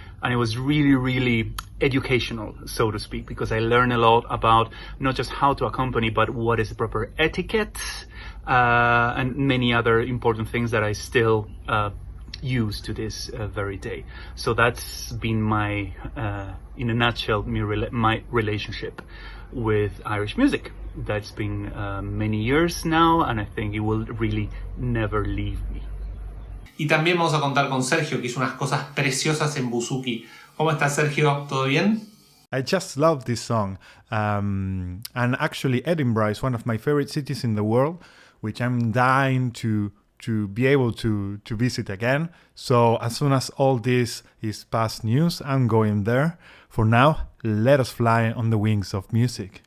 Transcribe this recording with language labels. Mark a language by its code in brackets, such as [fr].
[en] And it was really, really educational, so to speak, because I learned a lot about not just how to accompany, but what is the proper etiquette, and many other important things that I still use to this very day. So that's been my, in a nutshell, my relationship with Irish music. That's been many years now, and I think it will really never leave me. [es] Y también vamos a contar con Sergio, que hizo unas cosas preciosas en bouzouki. ¿Cómo estás, Sergio? ¿Todo bien? [en] I just love this song. And actually, Edinburgh is one of my favorite cities in the world, which I'm dying to be able to visit again. So as soon as all this is past news, I'm going there. For now, let us fly on the wings of music.